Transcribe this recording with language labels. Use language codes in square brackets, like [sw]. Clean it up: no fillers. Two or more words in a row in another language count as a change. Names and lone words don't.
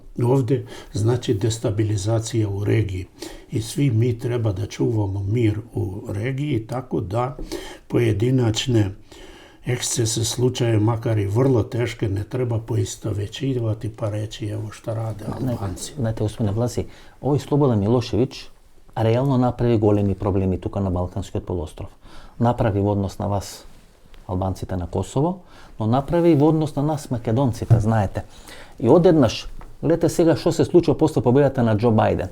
[sr] Ovdje znači destabilizacija u regiji. I svi mi treba da čuvamo mir u regiji, tako da pojedinačne ekscese slučaje, makar i vrlo teške, ne treba poistovećivati pa reći evo šta rade Albanci. [mk] Знаете, господине Власи, овој Слободан Милошевиќ реално направи големи проблеми тука на Балканскиот полуостров. Направи во однос на вас, албанците на Косово, но направи и во однос на нас, македонците, знаете. И одеднаш, гледате сега што се случува после победата на Џо Бајден.